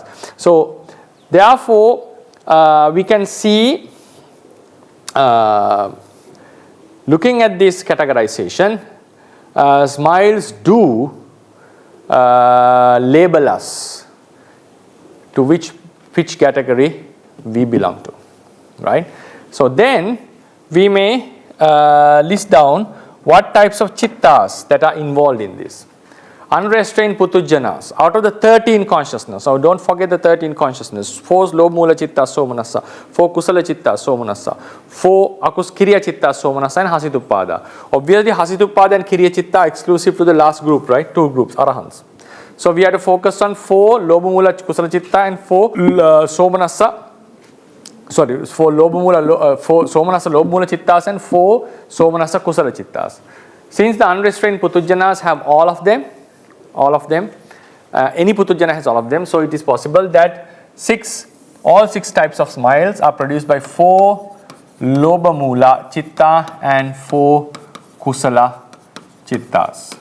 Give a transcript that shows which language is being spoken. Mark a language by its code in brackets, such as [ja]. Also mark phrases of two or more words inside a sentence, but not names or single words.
[en] So therefore, we can see, looking at this categorization, smiles do label us to which category we belong to, right? So then we may list down what types of chittas that are involved in this. Unrestrained Putujanas, out of the 13 consciousness, so don't forget the 13 consciousness, 4 [pi] Lobha Mula Chitta Somanassa, [en] 4 [pi] Kusala Chitta Somanassa, [en] 4 [pi] Kriya Chitta Somanassa, [en] and Hasitupada. Obviously Hasitupada and [pi] Kriya Chitta [en] are exclusive to the last group, right? 2 groups, Arahants. So we have to focus on 4 [pi] Lobha Mula Kusala Chitta [en] and 4 Somanassa. Sorry, 4 [pi] Lobha Mula, [en] 4 [pi] Somanassa Lobha Mula Chittas [en] and 4 [pi] Somanassa Kusala Chittas. [en] Since the unrestrained Putujanas have all of them, any Putujana has all of them, so it is possible that all 6 types of smiles are produced by 4 [pi] Lobha Mula Chitta [en] and 4 [pi] Kusala Chittas.